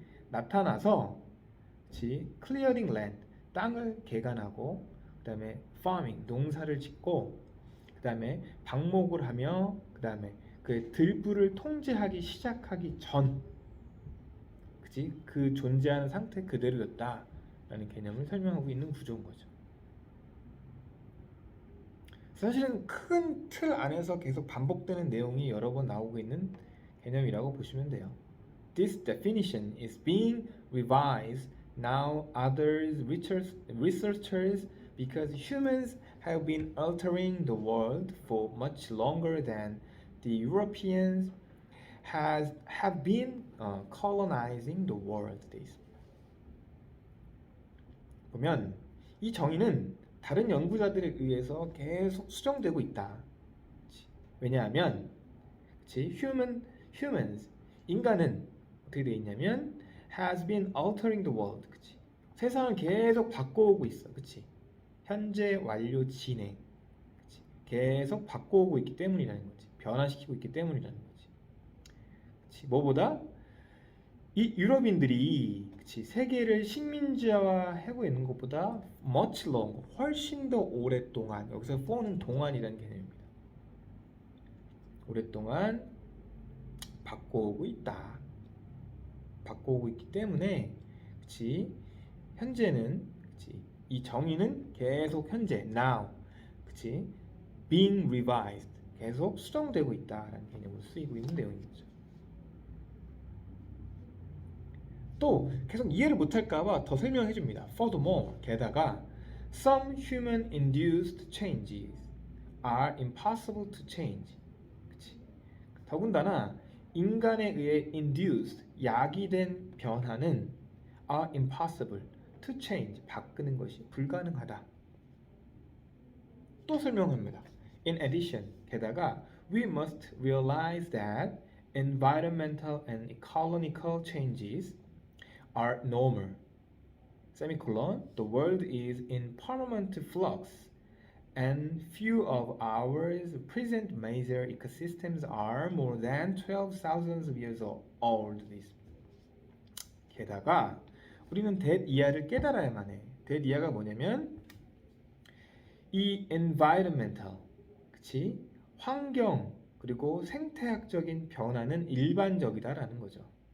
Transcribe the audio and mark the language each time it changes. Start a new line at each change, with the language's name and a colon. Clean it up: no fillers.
Korean: 나타나서
English: clearing land,
Korean: 땅을 개간하고 그 다음에 farming, 농사를 짓고 그 다음에 방목을 하며 그 다음에 그 들불을 통제하기 시작하기 전 그 존재하는 상태 그대로였다라는 개념을 설명하고 있는 구조인 거죠. 사실은 큰 틀 안에서 계속 반복되는 내용이 여러 번 나오고 있는 개념이라고 보시면 돼요.
English: This definition is being revised now others researchers because humans have been altering the world for much longer than the Europeans have been colonizing the world.
Korean: 돼 있습니다. 보면 이 정의는 다른 연구자들에 의해서 계속 수정되고 있다. 왜냐하면 humans 인간은 어떻게 되어 있냐면
English: has been altering the world.
Korean: 세상을 계속 바꿔오고 있어. 현재 완료 진행. 계속 바꿔오고 있기 때문이라는 거지. 변화시키고 있기 때문이라는 거지. 뭐보다 이 유럽인들이 세계를 식민지화하고 있는 것보다
English: much longer,
Korean: 훨씬 더 오랫동안, 여기서 for는 동안이라는 개념입니다. 오랫동안 바꿔오고 있다. 바꿔오고 있기 때문에 현재는 이 정의는 계속 현재
English: now being revised
Korean: 계속 수정되고 있다라는 개념으로 쓰이고 있는 내용인 거죠. 또 계속 이해를 못할까봐 더 설명해 줍니다.
English: Furthermore,
Korean: 게다가
English: some human-induced changes are impossible to change.
Korean: 더군다나 인간에 의해 induced, 야기된 변화는
English: are impossible to change,
Korean: 바꾸는 것이 불가능하다. 또 설명합니다.
English: In addition,
Korean: 게다가
English: we must realize that environmental and ecological changes are normal. Semicolon, the world is in permanent flux, and few of our present major ecosystems are more than 12,000 years old.
Korean: 게다가 우리는 대이하를 깨달아야만 해. 대이하가 뭐냐면 이 environmental, 그치? 환경 그리고 생태학적인 변화는 일반적이다라는 거죠.